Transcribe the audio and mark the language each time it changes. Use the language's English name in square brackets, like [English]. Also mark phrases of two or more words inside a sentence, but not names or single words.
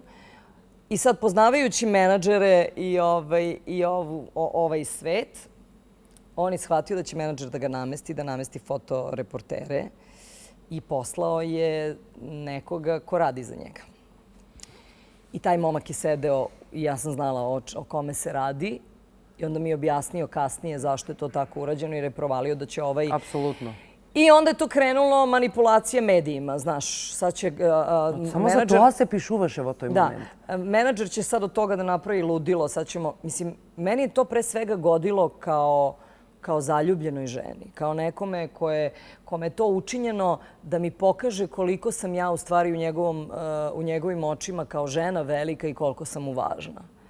[Serbian] I sad, poznavajući menadžere i ovaj svet, on je shvatio da će menadžer da ga namesti, da namesti fotoreportere i poslao je nekoga ko radi za njega. I taj momak je sedeo i ja sam znala o kome se radi i onda mi je objasnio kasnije zašto je to tako urađeno jer je provalio da će ovaj... Apsolutno. I onda je to krenulo manipulacija medijima, znaš, sad će [Macedonian] Само за тоа се пишуваше во тој момент. [Serbian] Da, menadžer će sad od toga da napravi ludilo, sad ćemo, mislim, meni je to pre svega godilo kao zaljubljenoj ženi, kao nekome kome je to učinjeno da mi pokaže koliko sam ja u stvari u njegovim očima kao žena velika i koliko sam mu važna.